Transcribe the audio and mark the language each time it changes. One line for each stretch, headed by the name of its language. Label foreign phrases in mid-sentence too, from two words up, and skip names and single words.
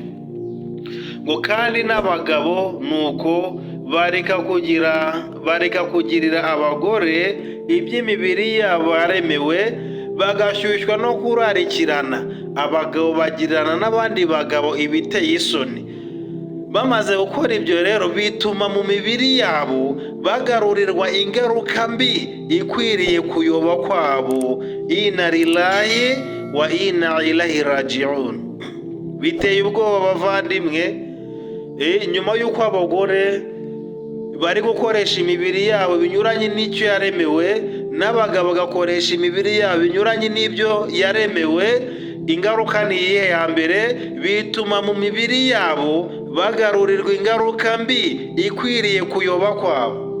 Kinyarwanda: Ngo kandi n'abagabo nuko bareka kugirira abagore iby'imibiri yabo yaremewe, bagashyushywa no kurarikirana. Abagabo bagirana n'abandi bagabo ibiteye isoni. Bamaze gukora ibyo rero, bituma mu mibiri yabo bagarurirwa ingaruka mbi ikwiriye kuyoba kwabo.
Arabic: إنا لله وإنا إليه راجعون.
Kinyarwanda: Biteye ubwoba bavandimwe, nyuma y'uko abagore bari gukoresha imibiri yabo binyuranye n'icyo yaremewe, n'abagabo bagakoresha imibiri yabo binyuranye n'ibyo yaremewe, ingaruka ni iyihe? Ya mbere, bituma mu mibiri yabo bagarurirwa ingaruka mbi ikwiriye kuyoba kwabo.